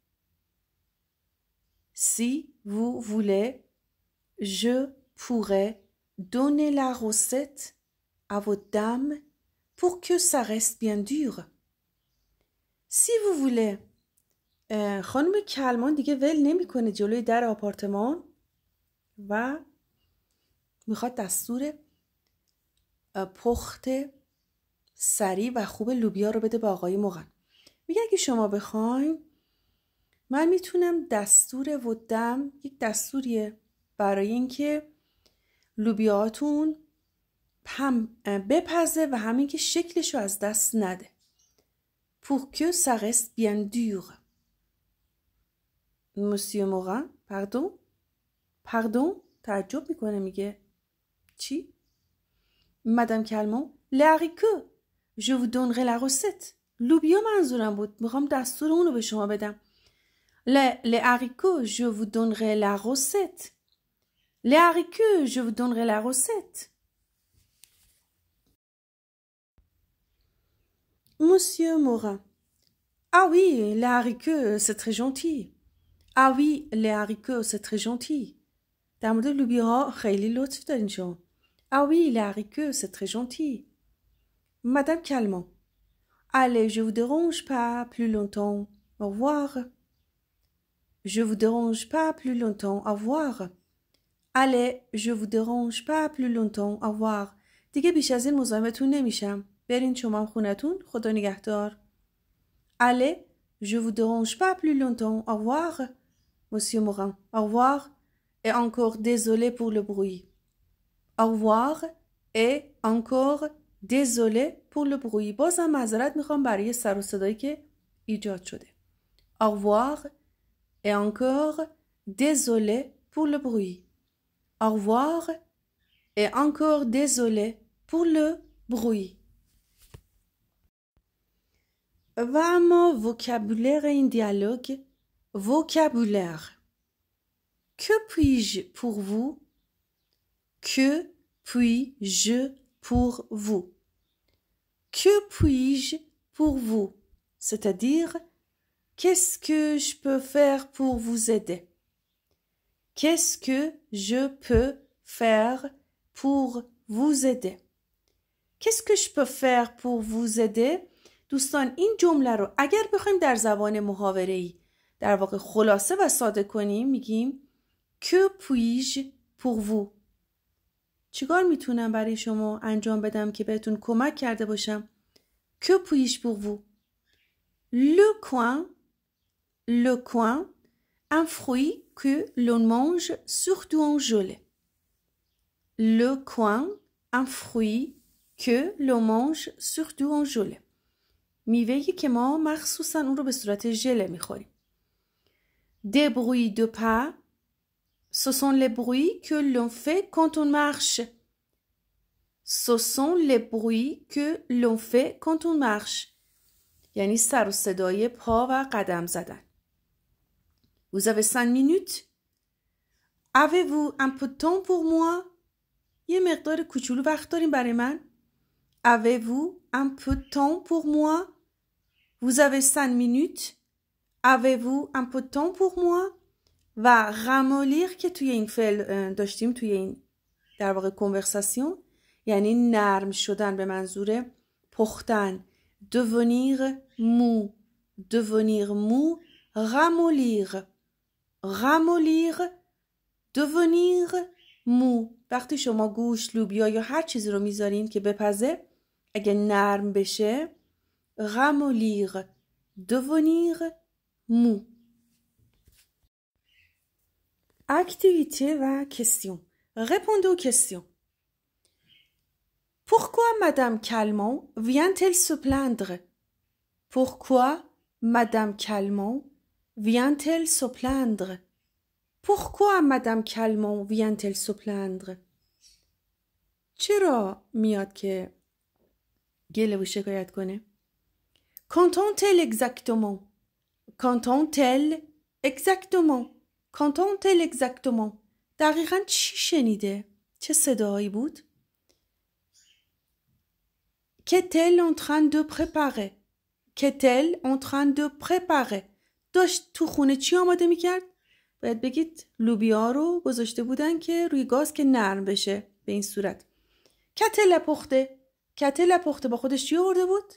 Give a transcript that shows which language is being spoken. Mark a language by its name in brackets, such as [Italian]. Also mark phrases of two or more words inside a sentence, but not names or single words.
[French] Si vous voulez, je pourrais donner la recette à votre dame pour que ça reste bien dur. Si vous voulez. [Persian] خانم کلمان دیگه ول نمیکنه جلوی در آپارتمان و میخواد دستور پخت سریع و خوب لوبیا رو بده به آقای موغن. میگه اگه شما بخواین من میتونم دستور ودم، یک دستوریه برای اینکه لوبیاتون هم بپزه و همین که شکلشو از دست نده. [French] pour que ça reste bien dur. Monsieur Morin, pardon, [Persian] تعجب میکنه، میگه چی؟ [French] مدام کلمان les haricots je vous donnerai la recette. [Persian] لوبیا منظورم بود، میخوام دستور اونو به شما بدم. [French] les haricots je vous donnerai la recette. les haricots je vous donnerai la recette. Monsieur Morin, ah oui, les haricots c'est très gentil. ah oui, les haricots c'est très gentil. [Persian] در مورد لوبیاها خیلی لطف دارین شما. [French] ah oui, les haricots c'est très gentil. Madame Calment, allez, je vous dérange pas plus longtemps. Au revoir. je vous dérange pas plus longtemps. Au revoir. allez, je vous dérange pas plus longtemps. Au revoir. [Persian] دیگه بیش از این مزاحمتون نمیشم. برین شما خونتون. خدا نگهدار. [French] allez, je vous dérange pas plus longtemps. Au revoir. Monsieur Morin, au revoir. Et encore désolé pour le bruit. Au revoir. Et encore désolé pour le bruit. [Persian] بازم معذرت میخوام برای سر و صدایی که ایجاد شده. [French] Au revoir. Et encore désolé pour le bruit. Au revoir. Et encore désolé pour le bruit. [Persian] و اما vocabulaire این دیالوگ. [French] vocabulaire. Que puis-je pour vous? Que puis-je pour vous? Que puis-je pour vous? C'est-à-dire, qu'est-ce que je peux faire pour vous aider? Qu'est-ce que je peux faire pour vous aider? Qu'est-ce que je peux faire pour vous aider? [Persian] دوستان این جمله رو اگر بخوایم در زبان محاوره‌ای در واقع خلاصه و ساده کنیم میگیم [French] Que puis-je pour vous? [Persian] چیکار میتونم برای شما انجام بدم که بهتون کمک کرده باشم؟ [French] Que puis-je pour vous? Le coin, un fruit que l'on mange surtout en gelée. Le coin, un fruit que l'on mange surtout en gelée. [Persian] میوه‌ای که ما مخصوصاً اون رو به صورت ژله میخوریم. [French] Des bruits de pas. Ce sont les bruits que l'on fait quand on marche. Ce sont les bruits que l'on fait quand on marche. [Persian] یعنی سر و صدای پا و قدم زدن. [French] Vous avez 5 minutes? Avez-vous un peu de temps pour moi? [Persian] یه مقدار کوچولو وقت داریم برای من؟ [French] Avez-vous un peu de temps pour moi? Vous avez 5 minutes? Avez-vous un peu de temps pour moi? [Persian] و ramollir که توی این فعل داشتیم توی این در واقع conversation یعنی نرم شدن به منظور پختن. [French] Devenir mou. Devenir mou. Ramollir. Ramollir. Devenir mou. [Persian] وقتی شما گوشت، لوبیا یا هر چیزی رو میذارین که بپزه اگه نرم بشه ramollir. [French] Devenir mou. Activité و question. Répondez aux questions. Pourquoi Madame Calment vient-elle se plaindre? Pourquoi Madame Calment vient-elle se plaindre? Pourquoi Madame Calment vient-elle se plaindre? [Persian] چرا میاد که گله و شکایت کنه؟ [French] Qu'entend-elle exactement? Qu'entend-elle exactement? Qu'entend-elle exactement? [Persian] دقیقاً چی شنیده؟ چه صدایی بود؟ [French] Qu'est-elle en train de préparer? Qu'est-elle en train de préparer? [Persian] داشت تو خونه چی آماده میکرد؟ باید بگید لوبیا رو گذاشته بودن که روی گاز که نرم بشه به این صورت. [French] Qu'a-t-elle apporté? Qu'a-t-elle apporté؟ [Persian] با خودش چی آورده بود؟